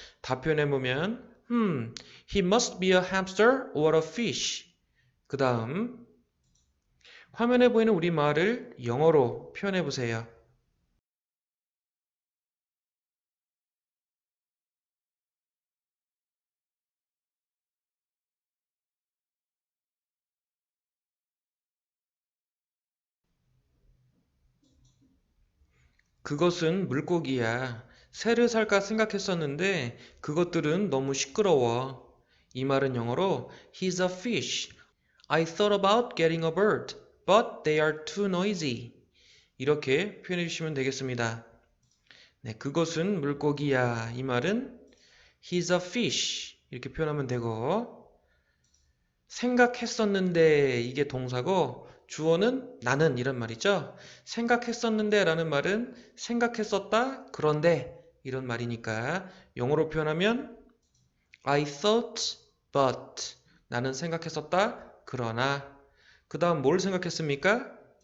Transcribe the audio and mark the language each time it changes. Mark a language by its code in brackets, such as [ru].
[ko] 답변해보면 [en] he must be a hamster or a fish. [ko] 그 다음 화면에 보이는 우리말을 영어로 표현해보세요. 그것은 물고기야. 새를 살까 생각했었는데 그것들은 너무 시끄러워. 이 말은 영어로 [en] He's a fish. I thought about getting a bird, but they are too noisy. [ko] 이렇게 표현해 주시면 되겠습니다. 네, 그것은 물고기야. 이 말은 [en] He's a fish. [ko] 이렇게 표현하면 되고 생각했었는데 이게 동사고 주어는 나는 이런 말이죠. 생각했었는데 라는 말은 생각했었다 그런데 이런 말이니까 영어로 표현하면 [en] I thought but [ko] 나는 생각했었다 그러나 그 다음 뭘 생각했습니까?